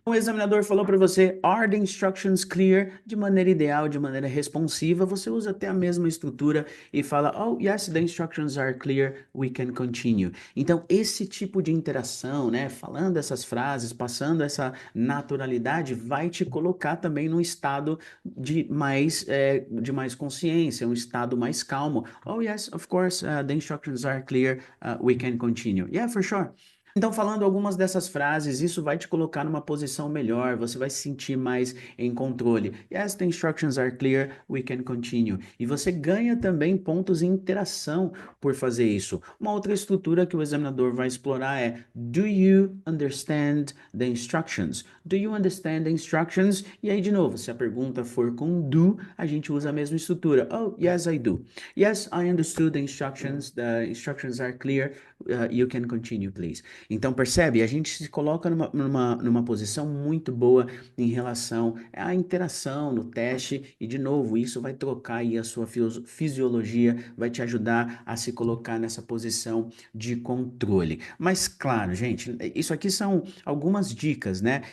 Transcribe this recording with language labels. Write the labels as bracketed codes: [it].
[pt] O examinador falou para você, [en] are the instructions clear? [pt] De maneira ideal, de maneira responsiva, você usa até a mesma estrutura e fala, [en] oh, yes, the instructions are clear. We can continue. [pt] Então, esse tipo de interação, né, falando essas frases, passando essa naturalidade, vai te colocar também num estado de mais consciência, um estado mais calmo. [en] Oh, yes, of course, the instructions are clear. We can continue. Yeah, for sure. [pt] Então, falando algumas dessas frases, isso vai te colocar numa posição melhor, você vai se sentir mais em controle. [en] Yes, the instructions are clear, we can continue. [pt] E você ganha também pontos em interação por fazer isso. Uma outra estrutura que o examinador vai explorar é [en] Do you understand the instructions? Do you understand the instructions? [pt] E aí, de novo, se a pergunta for com do, a gente usa a mesma estrutura. [en] Oh, yes, I do. Yes, I understood the instructions. The instructions are clear. You can continue, please. [pt] Então, percebe? A gente se coloca numa posição muito boa em relação à interação no teste e, de novo, isso vai trocar aí a sua fisiologia, vai te ajudar a se colocar nessa posição de controle. Mas, claro, gente, isso aqui são algumas dicas, né?